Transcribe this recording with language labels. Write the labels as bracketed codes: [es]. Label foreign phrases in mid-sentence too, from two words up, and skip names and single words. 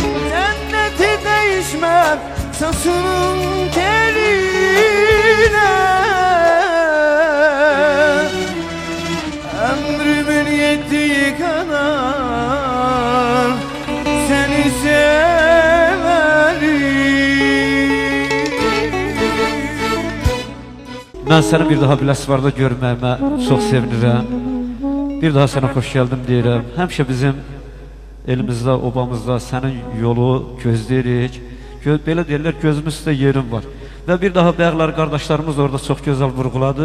[tr] Cenneti değişmem saçının teline, ömrümün yettiği kadar seni severim. [az] Mən səni bir daha Biləsuvarda görməyimə çox sevinirəm. Bir daha sənə xoş gəldim deyirəm. Həmişə bizim elimizdə, obamızda sənin yolu gözləyirik. Belə deyirlər, gözümüz üstə yerim var. Və bir daha bəğlər qardaşlarımız orada çox gözəl vurğuladı.